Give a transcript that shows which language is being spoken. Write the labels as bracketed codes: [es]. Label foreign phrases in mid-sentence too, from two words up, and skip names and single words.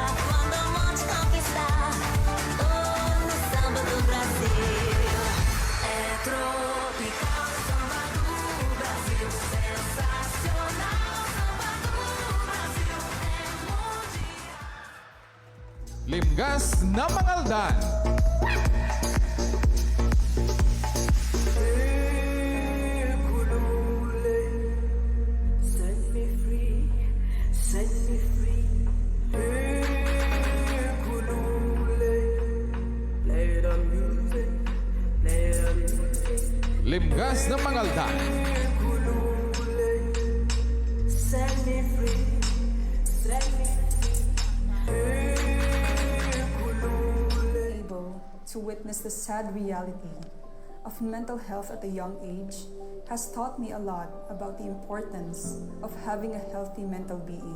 [pt] Quando o monte conquistar, no samba do Brasil. Tropical samba do Brasil, sensacional samba do Brasil, é mundial. [pag] Limgas na Mangaldan. [en] Set me free, set me free. Play the music, play the music. [pag] Limgas na Mangaldan. [en] Set me free, set me Able to witness the sad reality of mental health at a young age has taught me a lot about the importance of having a healthy mental being.